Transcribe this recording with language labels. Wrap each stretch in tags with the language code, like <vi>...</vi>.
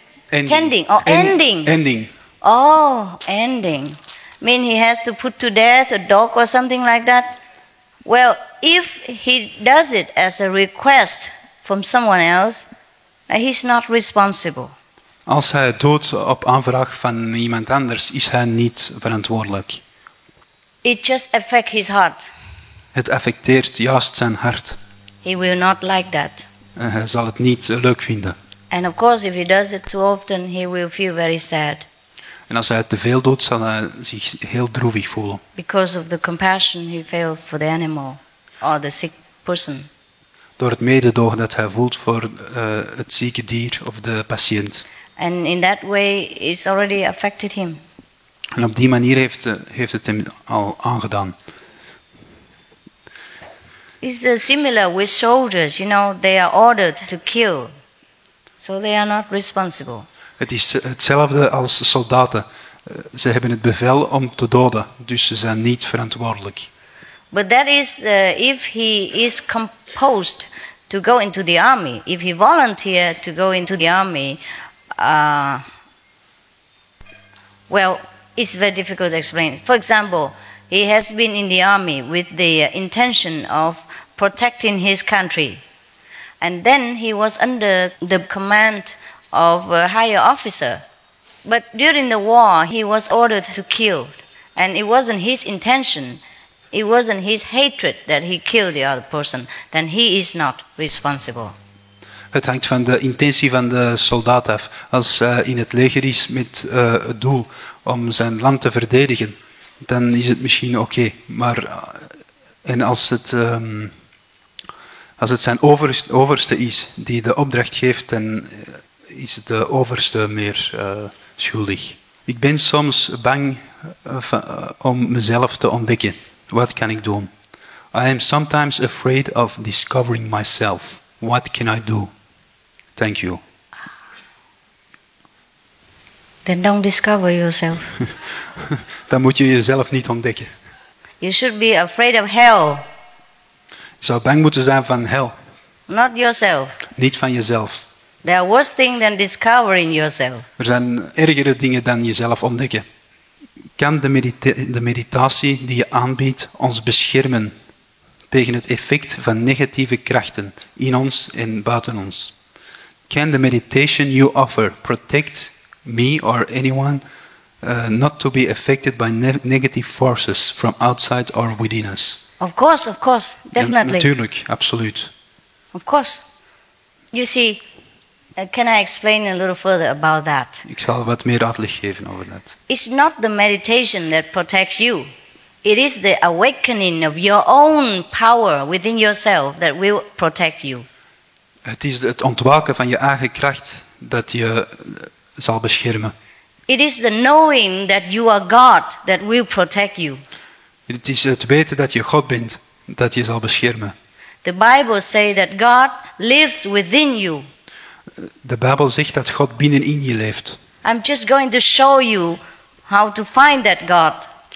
<en>Ending. Ending. Oh, ending. Mean he has to put to death a dog or something like that? Well, if he does it as a request from someone else, he's not responsible.</en> <nl>Als hij het doet op aanvraag van iemand anders, is hij niet verantwoordelijk.</nl> <en>It just affects his heart.</en> <nl>Het affecteert juist zijn hart.</nl> <en>He will not like that.</en> <nl>Hij zal het niet leuk vinden.</nl> <en>And of course, if he does it too often, he will feel very sad.</en> <nl>En als hij het te veel doet, zal hij zich heel droevig voelen.</nl> <en>Because of the compassion he feels for the animal or the sick person.</en> <nl>Door het mededogen dat hij voelt voor het zieke dier of de patiënt.</nl> <en>And in that way, it's already affected him.</en> <nl>En op die manier heeft het hem al aangedaan.</nl> <en>It's similar with soldiers. You know, they are ordered to kill. So they are not responsible.</en> <nl>Het is hetzelfde als soldaten. Ze hebben het bevel om te doden, dus ze zijn niet verantwoordelijk.</nl> <en>But that is if he is composed to go into the army. If he volunteers to go into the army, well, it's very difficult to explain. For example, he has been in the army with the intention of protecting his country. And then he was under the command of a higher officer. But during the war, he was ordered to kill. And it wasn't his intention. It wasn't his hatred that he killed the other person. Then he is not responsible.</en> <nl>Het hangt van de intentie van de soldaat af. Als hij in het leger is met het doel om zijn land te verdedigen, dan is het misschien oké. Maar en als het zijn overste is die de opdracht geeft, dan is de overste meer schuldig. Ik ben soms bang om mezelf te ontdekken. Wat kan ik doen?</nl> <en>I am sometimes afraid of discovering myself. What can I do? Thank you. Then don't discover yourself.</en> <nl>Dan moet je jezelf niet ontdekken.</nl> <en>You should be afraid of hell.</en> <nl>Je zou bang moeten zijn van hel.</nl> <en>Not yourself.</en> <nl>Niet van jezelf.</nl> <en>There are worse things than discovering yourself.</en> <nl>Er zijn ergere dingen dan jezelf ontdekken. Kan de meditatie die je aanbiedt ons beschermen tegen het effect van negatieve krachten in ons en buiten ons?</nl> <en>Can the meditation you offer protect me or anyone not to be affected by negative forces from outside or within us? Of course, definitely.</en> <nl>Ja, natuurlijk, absoluut.</nl> <en>Of course. You see, can I explain a little further about that?</en> <nl>Ik zal wat meer uitleg geven over dat.</nl> <en>It's not the meditation that protects you. It is the awakening of your own power within yourself that will protect you.</en> <nl>Het is het ontwaken van je eigen kracht dat je zal beschermen.</nl> <en>It is the knowing that you are God that will protect you.</en> <nl>Het is het weten dat je God bent dat je zal beschermen.</nl> <en>The Bible says that God lives within you.</en> <nl>De Bijbel zegt dat God binnenin je leeft.</nl> <en>I'm just going to show you how to find that God.</en>